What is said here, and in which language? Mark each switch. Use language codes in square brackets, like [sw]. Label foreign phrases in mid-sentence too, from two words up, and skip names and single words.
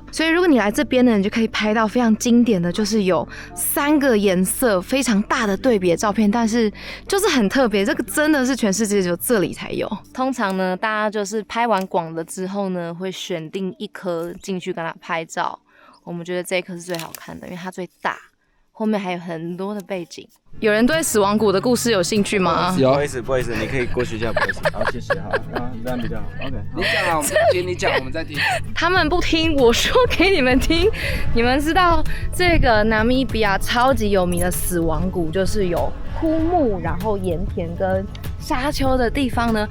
[zh] 所以如果你來這邊呢，你就可以拍到非常經典的，就是有3個顏色非常大的對比的照片，但是就是很特別，這個真的是全世界只有這裡才有。通常呢，大家就是拍完廣了之後呢，會選定一顆進去跟它拍照。我們覺得這一顆是最好看的，因為它最大，後面還有很多的背景。有人對死亡谷的故事有興趣嗎？不好意思，你可以過去一下，不好意思。好，謝謝哈，這樣比較好。OK，你講啊，我們在聽，你講，我們在聽。他們不聽，我說給你們聽。你們知道這個納米比亞超級有名的死亡谷，就是有枯木，然後鹽田跟沙丘的地方呢？